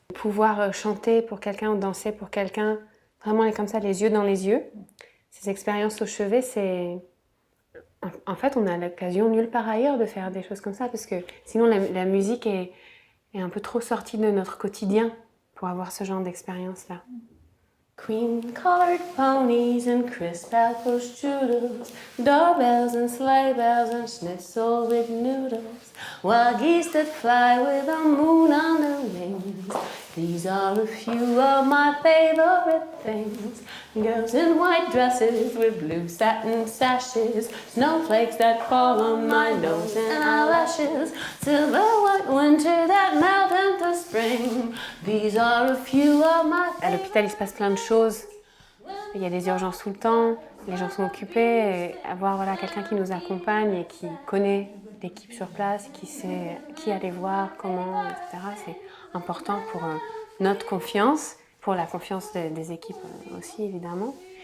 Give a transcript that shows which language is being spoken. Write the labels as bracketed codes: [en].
[fr] Pouvoir chanter pour quelqu'un ou danser pour quelqu'un, vraiment comme ça, les yeux dans les yeux, ces expériences au chevet, c'est... En fait, on a l'occasion nulle part ailleurs de faire des choses comme ça, parce que sinon la musique est un peu trop sortie de notre quotidien pour avoir ce genre d'expérience-là. [en] Cream-colored ponies and crisp apple strudels, doorbells and sleigh bells and schnitzel with noodles, wild geese that fly with the moon on their wings. These are a few of my favorite things. Girls in white dresses with blue satin sashes, snowflakes that fall on my nose and eyelashes, silver white winter that melt into spring. These are a few of my favorite. [fr] À l'hôpital, il se passe plein de choses. Il y a des urgences tout le temps, les gens sont occupés. Et avoir voilà, quelqu'un qui nous accompagne et qui connaît l'équipe sur place, qui sait qui aller voir, comment, etc. C'est important pour notre confiance, pour la confiance des équipes aussi évidemment.